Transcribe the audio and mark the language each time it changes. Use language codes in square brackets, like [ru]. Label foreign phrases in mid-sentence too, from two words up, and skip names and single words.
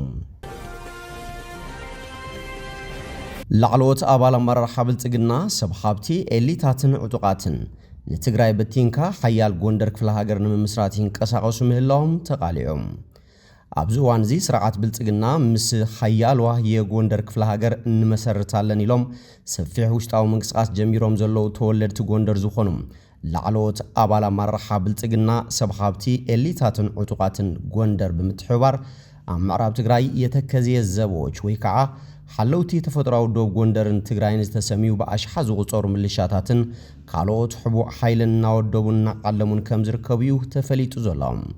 [ti] ላዕሎት አባል አመራር ብልጽግና ሰብ ሀብቲ ኤሊታትን ዕጡቃትን ንትግራይ በቲንካ ሐያል ጎንደር ክፍለ ሀገር ንምስራት ይንቀሳቀሱ ምህላውም ተቃሊዑም ኣብዚ ዋን እዚ ስርዓት ብልጽግና ምስ ሐያልዋ [am] የጎንደር ክፍለ ሀገር እንመሰርታለን [ti] ኢሎም ሰፊሕ ውሽጣዊ ምንቅስቃስ ጀሚሮም ዘለው ተወለድቲ ጎንደር ዝኾኑ ላዕሎት አባል አመራር ብልጽግና ሰብ ሀብቲ ኤሊታትን ዕጡቃትን ጎንደር ብምትሕባር ኣብ ምዕራብ ትግራይ [am] የተከዘየ ዘቦች [ti] ወይ ከዓ ሓለውቲ ተፈጥራዊ ዶብ ጎንደርን ትግራይን ዝተሰሚዩ በአሽሓ ዝቁጸሩ ምልሻታትን ካልኦት ሕቡዕ ኃይልን እናወደቡን እናቃለሙን ከም ዝርከቡ ተፈሊጡ ዘሎም